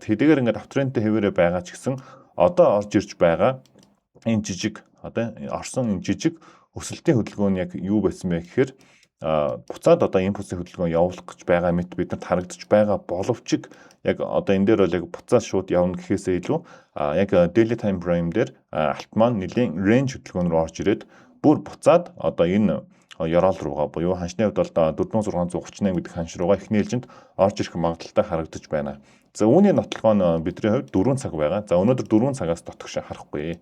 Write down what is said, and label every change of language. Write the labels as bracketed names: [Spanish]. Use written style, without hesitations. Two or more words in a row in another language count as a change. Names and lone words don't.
[Mongolian] Тэдгээр ингээд аптрендтэй хэвээрээ байгаа ч гэсэн одоо орж ирж байгаа энэ жижиг одоо орсон энэ жижиг өсөлтийн хөдөлгөөн яг юу байсан бэ гэхээр буцаад одоо импульсийн хөдөлгөөн явуулах гэж байгаа мэт бидэнд харагдаж байгаа боловч яг одоо энэ дээр бол яг буцаад шууд явна гэхээсээ илүү яг [English] daily time frame [Mongolian] дээр алт маань нэлийн range хөдөлгөөн рүү орж ирээд бүр буцаад одоо энэ ёроол руугаа буюу ханшны хувьд бол 4638 гэдэг ханш руугаа эхний ээлжинд орж ирэх магадaltaй харагдаж байна. За үүний нотлогоо нь бидний хувьд 4 цаг байгаа. За өнөөдөр 4 цагаас дотогш харахгүй.